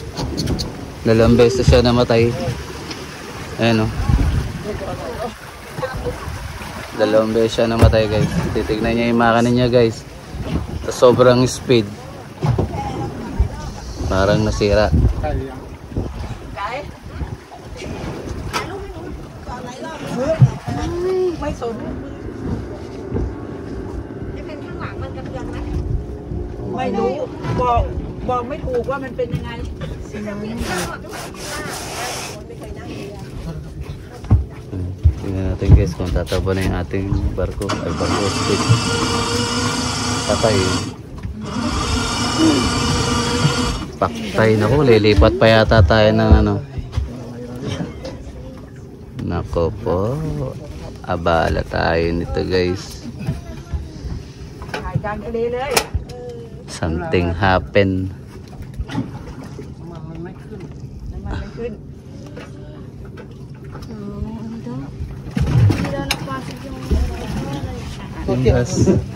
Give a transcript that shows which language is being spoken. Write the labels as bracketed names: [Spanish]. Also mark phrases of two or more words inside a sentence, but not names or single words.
[Filipino] Dalawang beses siya namatay. Ayan oh. Dalawang beses siya namatay guys. Titignan niya yung makina niya guys. Sa sobrang speed. Parang nasira. [Thai] ไม่สนไม่รู้บอกไม่ถูกว่ามันเป็นยังไง [Filipino] Tingnan natin guys kung tataba na yung ating barko. Ay barko speed. Patay. Paktay na ko. Lilipat pa yata tayo ng ano. Nako po. Abala tayo nito guys. [English] Something happen. Yes.